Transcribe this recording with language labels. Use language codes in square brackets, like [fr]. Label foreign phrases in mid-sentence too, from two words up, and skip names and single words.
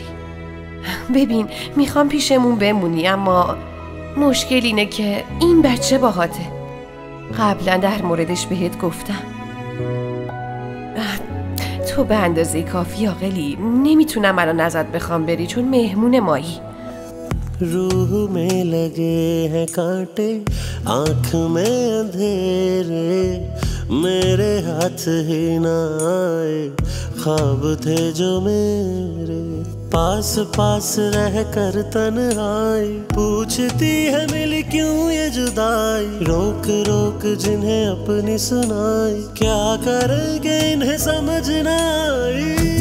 [fa] ببین میخوام پیشمون بمونی، اما مشکل اینه که این بچه باهاته. قبلا در موردش بهت گفتم. تو به اندازه کافی عاقلی. نمیتونم الان ازت بخوام بری چون مهمون مایی. [hi] रूह में लगे हैं कांटे, आँख में अंधेरे, मेरे हाथ ही ना आए, ख्वाब थे जो मेरे, पास पास रह कर तन्हाई, पूछती है मिली क्यों ये जुदाई, रोक रोक जिन्हें अपनी सुनाई, क्या करेंगे इन्हें समझ ना आई।